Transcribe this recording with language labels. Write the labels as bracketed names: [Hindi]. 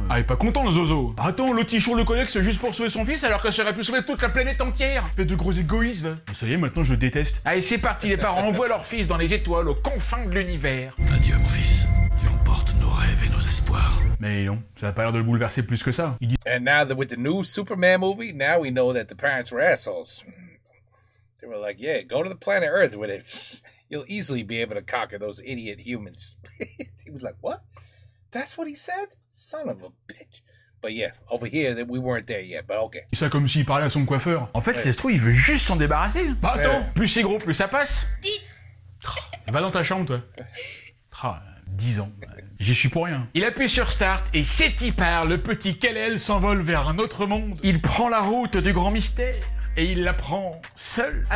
[French] Ah, il est pas content, le Zozo. Attends, l'autre il choure le codex juste pour sauver son fils alors que ça aurait pu sauver toute la planète entière. Espèce de gros égoïsme, va. Ça y est, maintenant je le déteste. Allez, c'est parti, les parents envoient leur fils dans les étoiles, aux confins de l'univers. Adieu, mon fils. Tu emportes nos rêves et nos espoirs. Mais non, ça a pas l'air de le bouleverser plus que ça. Il dit [English] And now that with the new Superman movie, now we know that the parents were assholes. They were like, yeah, go to the planet Earth with it. You'll easily be able to conquer those idiot humans. He was like, what? That's what he said? Son of a bitch. But yeah, over here, we weren't there yet, but okay. [French] ça comme s'il parlait à son coiffeur. En fait, si ça se trouve, il veut juste s'en débarrasser. Bah attends, plus c'est gros, plus ça passe. Dites. Va dans ta chambre, toi. 10 ans. J'y suis pour rien. Il appuie sur Start et c'est y part. Le petit Kal-El s'envole vers un autre monde. Il prend la route du grand mystère. Et il la prend seul.